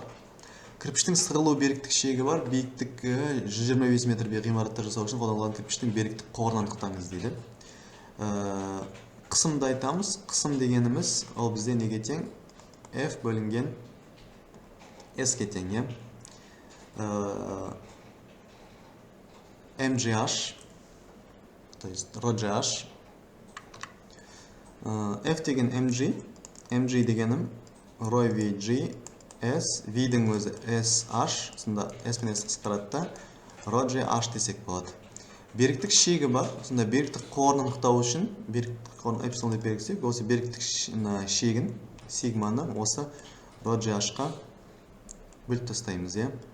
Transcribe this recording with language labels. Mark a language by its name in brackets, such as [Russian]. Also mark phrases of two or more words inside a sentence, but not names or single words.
[Kazakh] Кірпіштің сығылу беріктік шегі бар. Биіктігі 125 метр ғимаратты жасау үшін қолданылған кірпіштің беріктік қорынан анықтаңыз дейді. Қысымды айтамыз. Қысым дегеніміз ол бізде неге тең? F бөлінген S-ке тең, е? MGH, [Russian] то есть ρGH. [Kazakh] F деген mg, mg дегенім ρVG, S, V-дің өзі SH, сонда S пен S қысқаратта ρGH десек болады. Беріктік шегі бар, сонда беріктік қорын анықтау үшін, беріктік қорын эпсилон деп белгілесек, осы беріктік шегін, сигманы осы ρGH-қа бөліп тастаймыз, е?